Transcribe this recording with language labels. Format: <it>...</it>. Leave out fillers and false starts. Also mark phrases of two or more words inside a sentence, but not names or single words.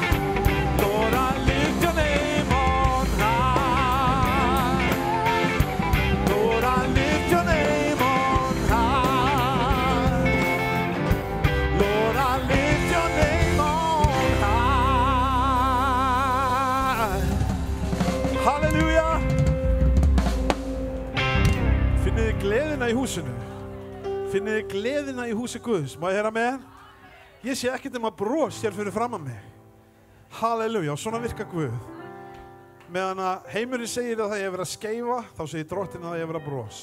<en>Lord, I lift your name on high. Lord, I lift your name on high. Lord, I lift your name on high. Halleluja.</en> <is>Finnið þið gleðina í húsinu? Finnið þið gleðina í húsi Guðs? Má ég heyra með? Ég sé ekkert bros hér fyrir framan mig. Halleluja, og svona virka Guð. Meðan að heimurinn segir að það er verið að skeifa, þá segir Drottinn að það er verið að bros.</is>